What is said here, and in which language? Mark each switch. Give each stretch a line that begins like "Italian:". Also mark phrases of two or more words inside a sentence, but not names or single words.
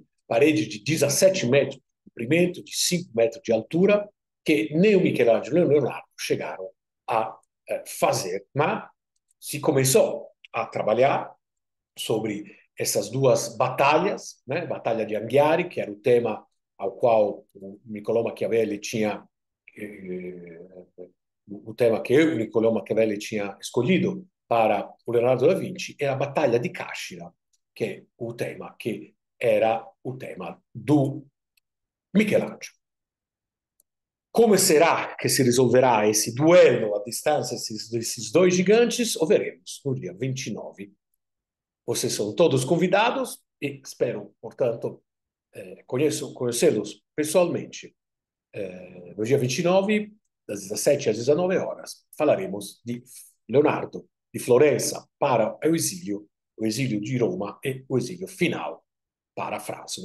Portuguese: Parede de 17 metros de comprimento, de 5 metros de altura, que nem o Michelangelo nem o Leonardo chegaram a fazer, mas se começou a trabalhar sobre essas duas batalhas, né? Batalha de Anghiari, que era o tema ao qual o Niccolò Machiavelli tinha o tema que eu, Niccolò Machiavelli, tinha escolhido para o Leonardo da Vinci, é a Batalha di Cascina,
Italian: che è
Portuguese: o tema
Italian: che era
Portuguese: o tema do Michelangelo. Come será que se resolverá esse duelo à distância desses dois gigantes? O veremos no dia 29. Vocês são todos convidados e espero, portanto, conhecê-los pessoalmente. No dia 29, das 17 às 19 horas, falaremos de Leonardo, de Florença para o exílio de Roma e o exílio final para a França.